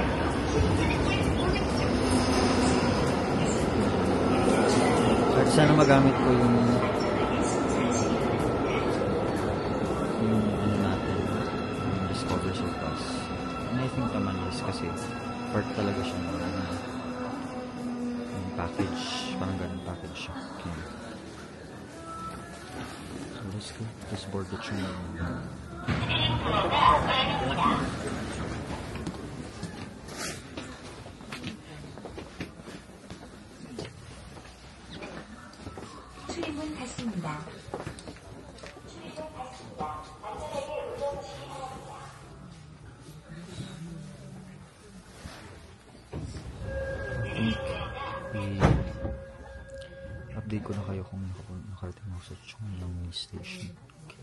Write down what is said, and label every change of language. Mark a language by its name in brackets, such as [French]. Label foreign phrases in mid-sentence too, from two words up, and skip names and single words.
[Filipino] At sana magamit ko yung natin, yung Discover Seoul Pass. [English] And I think [Filipino] naman is kasi part talaga siya ng package, parang ganun package siya. [English] Okay. So let's go. Let's board the train. [Korean] 출입문 닫습니다. [Filipino] update ko na kayo kung nakarating ako sa Chongyangni Station.